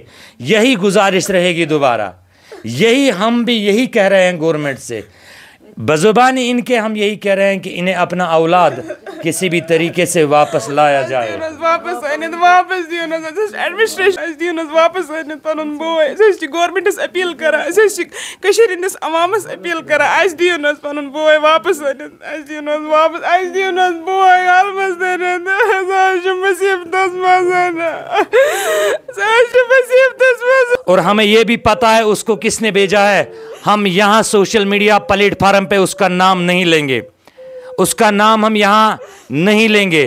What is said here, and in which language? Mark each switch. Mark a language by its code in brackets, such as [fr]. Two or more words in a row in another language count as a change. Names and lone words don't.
[ur] یہی گزارش رہے گی دوبارہ، یہی ہم بھی یہی کہہ رہے ہیں گورنمنٹ سے، بزبانی ان کے ہم یہی کہہ رہے ہیں کہ انہیں اپنا اولاد کسی بھی طریقے سے واپس لایا جائے. [ks] گورنمنٹس اپیل کران، عوامس اپیل کران، پَن بوے واپس [ur] اور ہمیں یہ بھی پتا ہے اس کو کس نے بھیجا ہے. ہم یہاں سوشل میڈیا پلیٹ فارم پہ اس کا نام نہیں لیں گے، اس کا نام ہم یہاں نہیں لیں گے.